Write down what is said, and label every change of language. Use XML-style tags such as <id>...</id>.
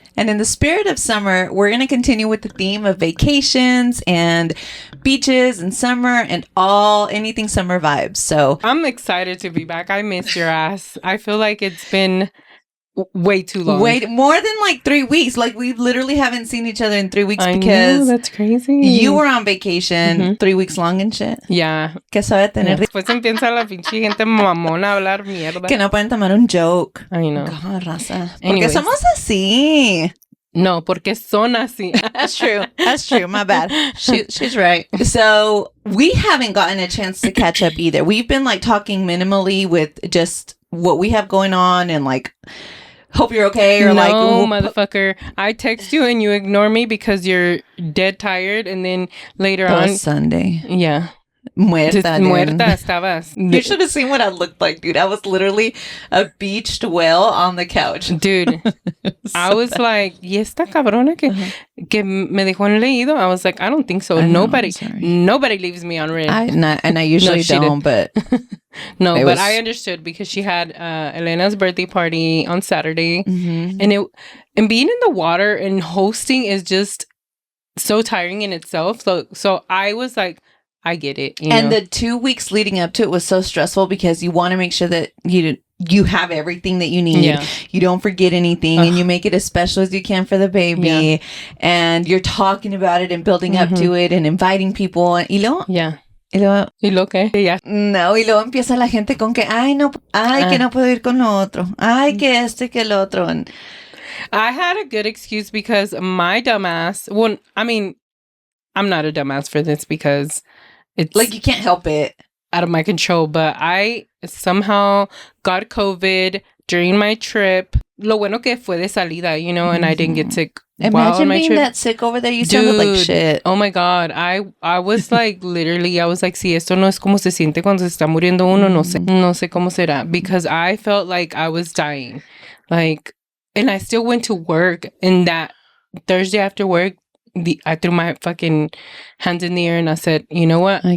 <en>And in the spirit of summer, we're going to continue with the theme of vacations and beaches and summer and anything summer vibes. So I'm excited to be back. I missed your ass. I feel like it's been way too long. More than like 3 weeks. Like we literally haven't seen each other in 3 weeks because that's crazy. You were on vacation 3 weeks long and shit. Yeah.</en> <es>Que sabe tener. Después empieza la pinche gente mamona a hablar mierda. Que no pueden tomar un joke.</es> <en>I know. God, raza. Anyways.</en> <es>Porque somos así. No, porque son así.</es> <en>That's true. That's true. My bad. She's right. So we haven't gotten a chance to catch up either. We've been like talking minimally with just what we have going on and like hope you're okay or no, motherfucker. I text you and you ignore me because you're dead tired, and then later on Sunday. Yeah.</en> <es>Muerta estabas.</es> <en>You should have seen what I looked like, dude. I was literally a beached whale on the couch. Dude, I was like,</en> <es>¿y esta cabrona que me dejó en leído?</es> <en>I was like, I don't think so. Nobody leaves me on red. I usually don't, but... No, but I understood because she had Elena's birthday party on Saturday, and being in the water and hosting is just so tiring in itself. So I was like, I get it. You know? The 2 weeks leading up to it was so stressful because you want to make sure that you have everything that you need. Yeah. You don't forget anything, and you make it as special as you can for the baby. Yeah. And you're talking about it and building up to it and inviting people.</en> <es>Y luego, ¿Y lo que? Yeah. No, y luego empieza la gente con que, que no puedo ir con lo otro. Ay, que esto y que lo otro. And</es> <en>I had a good excuse because my dumbass, well, I mean, I'm not a dumbass for this because it's like you can't help it. Out of my control, but I somehow got COVID during my trip.</en> <es>Lo bueno que fue de salida,</es> <en>and I didn't get sick. Imagine being that sick over there. You sounded like shit. Oh my God. I was like,</en> <es>literally, I was like, si esto no es como se siente cuando se está muriendo uno, no sé cómo será.</es> <en>Because I felt like I was dying. Like, and I still went to work, and that Thursday after work, I threw my fucking hands in the air and I said, you know what?</en>